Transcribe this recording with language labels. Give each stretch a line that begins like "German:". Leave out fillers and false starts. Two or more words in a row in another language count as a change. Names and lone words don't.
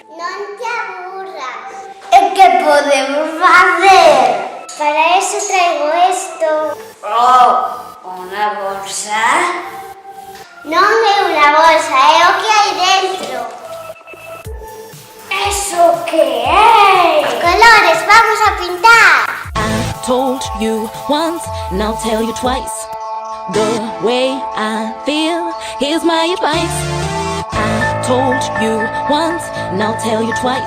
Galician: Non te aburras. E que podemos facer?
Spanish: Para eso traigo esto. Oh,
Galician: unha bolsa? Non é unha bolsa, é o que hai dentro. Eso que é?
Spanish: Colores, vamos a pintar.
English: I told you once, and I'll tell you twice. The way I feel, here's my advice. I told you once, and I'll tell you twice.